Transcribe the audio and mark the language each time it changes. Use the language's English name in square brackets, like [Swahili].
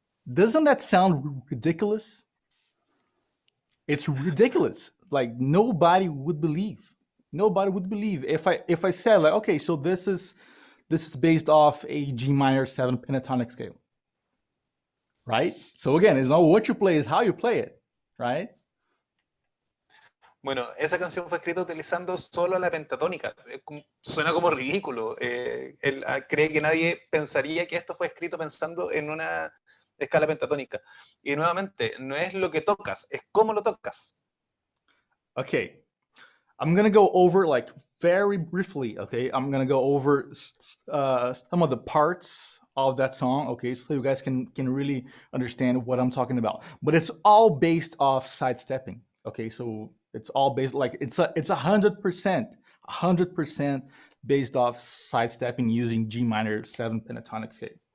[English] Doesn't that sound ridiculous? It's ridiculous. Like nobody would believe. Nobody would believe if I said like, okay, so this is based off a G minor 7 pentatonic scale, right? So again, it's not what you play, it's how you play it, right? [Spanish] Bueno, esa canción fue escrita utilizando solo la pentatónica. Suena como ridículo. Él cree que nadie pensaría que esto fue escrito pensando en una escala pentatónica. Y nuevamente, no es lo que tocas, es cómo lo tocas. [English] Okay, I'm gonna go over like very briefly. Okay, I'm gonna go over some of the parts of that song. Okay, so you guys can really understand what I'm talking about. But it's all based off sidestepping. Okay, so it's all based like it's 100% based off sidestepping using G minor 7 pentatonic scale.